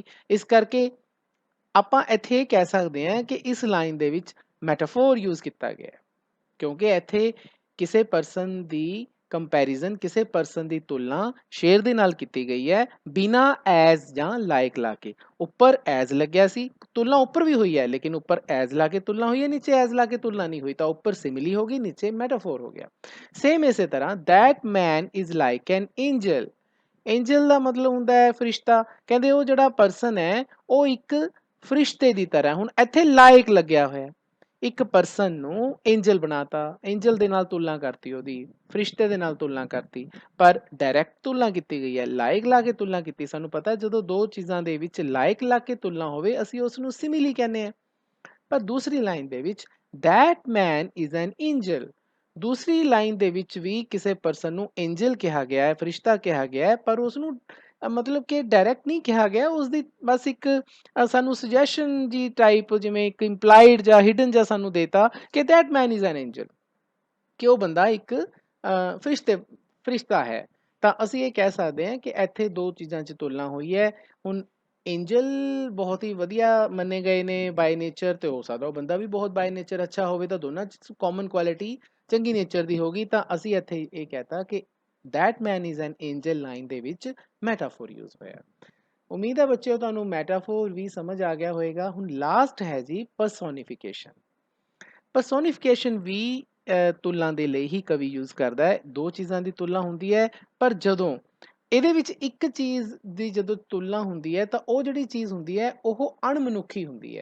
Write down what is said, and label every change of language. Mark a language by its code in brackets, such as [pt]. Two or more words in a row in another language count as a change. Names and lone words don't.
[pa] ਇਸ ਕਰਕੇ ਆਪਾਂ ਇੱਥੇ ਇਹ ਕਹਿ ਸਕਦੇ ਹਾਂ ਕਿ ਇਸ ਲਾਈਨ ਦੇ ਵਿੱਚ [en] metaphor use [pa] ਕੀਤਾ ਗਿਆ ਹੈ, ਕਿਉਂਕਿ ਇੱਥੇ ਕਿਸੇ ਪਰਸਨ ਦੀ ਕੰਪੈਰੀਜ਼ਨ, ਕਿਸੇ ਪਰਸਨ ਦੀ ਤੁਲਨਾ ਸ਼ੇਰ ਦੇ ਨਾਲ ਕੀਤੀ ਗਈ ਹੈ ਬਿਨਾ ਐਜ਼ ਜਾਂ ਲਾਇਕ ਲਾ ਕੇ। ਉੱਪਰ ਐਜ਼ ਲੱਗਿਆ ਸੀ, ਤੁਲਨਾ ਉੱਪਰ ਵੀ ਹੋਈ ਹੈ, ਲੇਕਿਨ ਉੱਪਰ ਐਜ਼ ਲਾ ਕੇ ਤੁਲਨਾ ਹੋਈ ਹੈ, ਨੀਚੇ ਐਜ਼ ਲਾ ਕੇ ਤੁਲਨਾ ਨਹੀਂ ਹੋਈ, ਤਾਂ ਉੱਪਰ ਸਿਮਿਲੀ ਹੋ ਗਈ, ਨੀਚੇ ਮੈਟਾਫੋਰ ਹੋ ਗਿਆ। ਸੇਮ ਇਸੇ ਤਰ੍ਹਾਂ [en] that man is like an angel, [pa] ਐਂਜਲ ਦਾ ਮਤਲਬ ਹੁੰਦਾ ਹੈ ਫਰਿਸ਼ਤਾ। ਕਹਿੰਦੇ ਉਹ ਜਿਹੜਾ ਪਰਸਨ ਹੈ ਉਹ ਇੱਕ ਫਰਿਸ਼ਤੇ ਦੀ ਤਰ੍ਹਾਂ। ਹੁਣ ਇੱਥੇ ਲਾਇਕ ਲੱਗਿਆ ਹੋਇਆ, ਇੱਕ ਪਰਸਨ ਨੂੰ ਐਂਜਲ ਬਣਾਤਾ, ਐਂਜਲ ਦੇ ਨਾਲ ਤੁਲਨਾ ਕਰਤੀ, ਉਹਦੀ ਫਰਿਸ਼ਤੇ ਦੇ ਨਾਲ ਤੁਲਨਾ ਕਰਤੀ, ਪਰ ਡਾਇਰੈਕਟ ਤੁਲਨਾ ਕੀਤੀ ਗਈ ਹੈ, ਲਾਇਕ ਲਾ ਕੇ ਤੁਲਨਾ ਕੀਤੀ। ਸਾਨੂੰ ਪਤਾ ਜਦੋਂ ਦੋ ਚੀਜ਼ਾਂ ਦੇ ਵਿੱਚ ਲਾਇਕ ਲਾ ਕੇ ਤੁਲਨਾ ਹੋਵੇ ਅਸੀਂ ਉਸ ਨੂੰ ਸਿਮਿਲੀ ਕਹਿੰਦੇ ਹਾਂ। ਪਰ ਦੂਸਰੀ ਲਾਈਨ ਦੇ ਵਿੱਚ [en] that man is an angel, [pa] ਦੂਸਰੀ ਲਾਈਨ ਦੇ ਵਿੱਚ ਵੀ ਕਿਸੇ ਪਰਸਨ ਨੂੰ ਐਂਜਲ ਕਿਹਾ ਗਿਆ ਹੈ, ਫਰਿਸ਼ਤਾ ਕਿਹਾ ਗਿਆ ਹੈ, ਪਰ ਉਸ ਨੂੰ ਮਤਲਬ ਕਿ ਡਾਇਰੈਕਟ ਨਹੀਂ ਕਿਹਾ ਗਿਆ, ਉਸ ਦੀ ਬਸ ਇੱਕ ਸਾਨੂੰ ਸੁਜੈਸ਼ਨ ਜੀ ਟਾਈਪ, ਜਿਵੇਂ ਇੱਕ ਇੰਪਲਾਈਡ ਜਾਂ ਹਿਡਨ ਜਾਂ ਸਾਨੂੰ ਦੇਤਾ ਕਿ [en] that man is an angel, [pa] ਕਿ ਉਹ ਬੰਦਾ ਇੱਕ ਫਰਿਸ਼ਤਾ ਹੈ। ਤਾਂ ਅਸੀਂ ਇਹ ਕਹਿ ਸਕਦੇ ਹਾਂ ਕਿ ਇੱਥੇ ਦੋ ਚੀਜ਼ਾਂ 'ਚ ਤੁਲਨਾ ਹੋਈ ਹੈ। ਹੁਣ ਐਂਜਲ ਬਹੁਤ ਹੀ ਵਧੀਆ ਮੰਨੇ ਗਏ ਨੇ [en] by nature, [pa] ਤੇ ਹੋ ਸਕਦਾ ਉਹ ਬੰਦਾ ਵੀ ਬਹੁਤ [en] by nature [pa] ਅੱਛਾ ਹੋਵੇ, ਤਾਂ ਦੋਨਾਂ 'ਚ [en] common quality [pa] ਚੰਗੀ ਨੇਚਰ ਦੀ ਹੋਗੀ। ਤਾਂ ਅਸੀਂ ਇੱਥੇ ਇਹ ਕਹਿਤਾ ਕਿ [en] that man is an angel [pa] ਲਾਈਨ ਦੇ ਵਿੱਚ [en] metaphor use [pa] ਹੋਇਆ। ਉਮੀਦ ਹੈ ਬੱਚਿਓ ਤੁਹਾਨੂੰ ਮੈਟਾਫੋਰ ਵੀ ਸਮਝ ਆ ਗਿਆ ਹੋਵੇਗਾ। ਹੁਣ ਲਾਸਟ ਹੈ ਜੀ ਪਰਸੋਨੀਫਿਕੇਸ਼ਨ। ਪਰਸੋਨੀਫਿਕੇਸ਼ਨ ਵੀ ਤੁਲਨਾ ਦੇ ਲਈ ਹੀ ਕਵੀ ਯੂਜ਼ ਕਰਦਾ ਹੈ। ਦੋ ਚੀਜ਼ਾਂ ਦੀ ਤੁਲਨਾ ਹੁੰਦੀ ਹੈ, ਪਰ ਜਦੋਂ ਇਹਦੇ ਵਿੱਚ ਇੱਕ ਚੀਜ਼ ਦੀ ਜਦੋਂ ਤੁਲਨਾ ਹੁੰਦੀ ਹੈ ਤਾਂ ਉਹ ਜਿਹੜੀ ਚੀਜ਼ ਹੁੰਦੀ ਹੈ ਉਹ ਅਣਮਨੁੱਖੀ ਹੁੰਦੀ ਹੈ।